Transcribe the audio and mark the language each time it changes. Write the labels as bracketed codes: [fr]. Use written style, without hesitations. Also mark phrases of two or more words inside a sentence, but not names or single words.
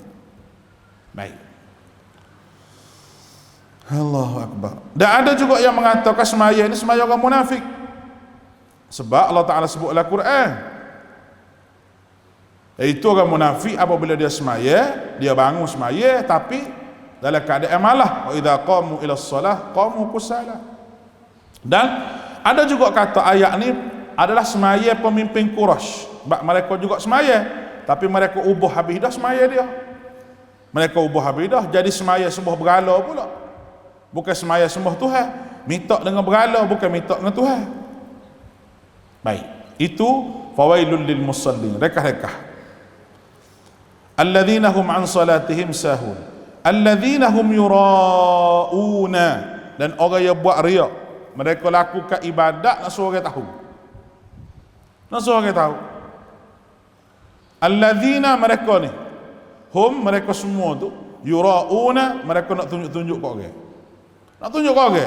[ar] Baik. الله أكبر. [ms] Dan ada juga yang mengatakan semaya ni semaya orang munafik. Sebab [ar] الله تعالى [ms] sebut dalam Quran, itu orang munafik apabila dia semaya, dia bangun semaya tapi dalam keadaan malah. [ar] وإذا قاموا إلى الصلاة قاموا كسالى. [ms] Dan ada juga kata ayat ni adalah semaya pemimpin Quraisy. Sebab mereka juga semaya, tapi mereka ubah habis dah semaya dia. Mereka ubah habis dah jadi semaya sembah berhala pula. Bukan semaya sembah Tuhan. Minta dengan berhala, bukan minta dengan Tuhan. Baik, itu [ar] فويل للمصلين. [ms] Rekah-rekah. [ar] الذين هم عن صلاتهم ساهون. الذين هم يراءون. [ms] Dan orang yang buat riak. Mereka lakukan ibadat nak suruh orang tahu. Nak suruh orang tahu. alladzina, mereka ni, hum, mereka semua tu, yura'una, mereka nak tunjuk-tunjuk kau orang. Nak tunjuk kau orang.